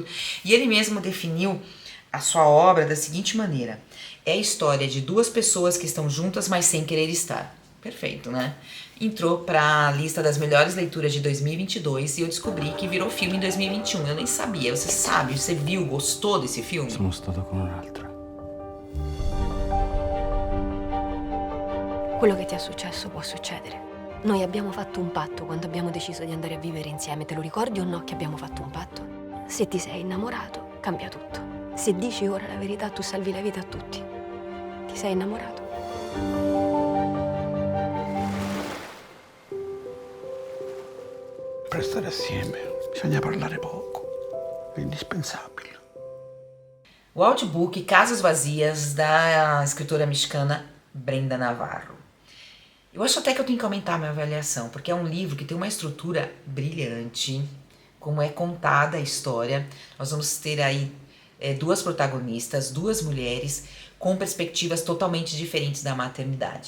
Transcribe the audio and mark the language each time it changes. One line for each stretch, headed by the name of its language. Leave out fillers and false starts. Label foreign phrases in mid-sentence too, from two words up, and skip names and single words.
Portuguese: E ele mesmo definiu a sua obra da seguinte maneira: é a história de duas pessoas que estão juntas, mas sem querer estar. Perfeito, né? Entrou para a lista das melhores leituras de 2022 e eu descobri que virou filme em 2021. Eu nem sabia. Você sabe? Você viu? Gostou desse filme?
Italian: Sono stato con un'altra. Quello che ti è successo può succedere. Noi abbiamo fatto un patto quando abbiamo deciso di andare a vivere insieme. Te lo ricordi o no che abbiamo fatto un patto? Se ti sei innamorato, cambia tutto. Se dici ora la verità, tu salvi la vita a tutti. Ti sei innamorato? Per stare assieme bisogna parlare poco. È indispensabile.
Portuguese: O audiobook Casas Vazias, da escritora mexicana Brenda Navarro. Eu acho até que eu tenho que aumentar a minha avaliação, porque é um livro que tem uma estrutura brilhante, como é contada a história. Nós vamos ter aí duas protagonistas, duas mulheres, com perspectivas totalmente diferentes da maternidade.